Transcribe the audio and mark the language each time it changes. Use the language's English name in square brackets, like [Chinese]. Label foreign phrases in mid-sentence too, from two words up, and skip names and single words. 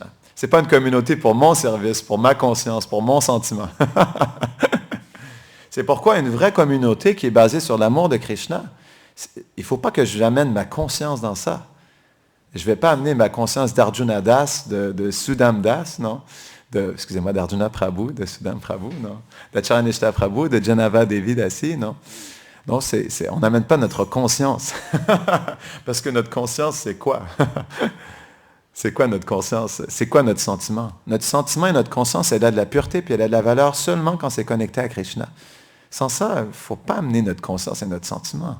[French] Ce n'est pas une communauté pour mon service, pour ma conscience, pour mon sentiment. C'est pourquoi une vraie communauté qui est basée sur l'amour de Krishna, il ne faut pas que j'amène ma conscience dans ça. Je ne vais pas amener ma conscience d'Arjuna Das, de Sudam Das, non? Excusez-moi, d'Arjuna Prabhu, de Sudam Prabhu, non? D'Acharanishta Prabhu, de Janava Devi Dasi, non? Non, on n'amène pas notre conscience. Parce que notre conscience, c'est quoi? C'est quoi notre conscience? C'est quoi notre sentiment? Notre sentiment et notre conscience, elle a de la pureté, puis elle a de la valeur seulement quand c'est connecté à Krishna. Sans ça, il ne faut pas amener notre conscience et notre sentiment.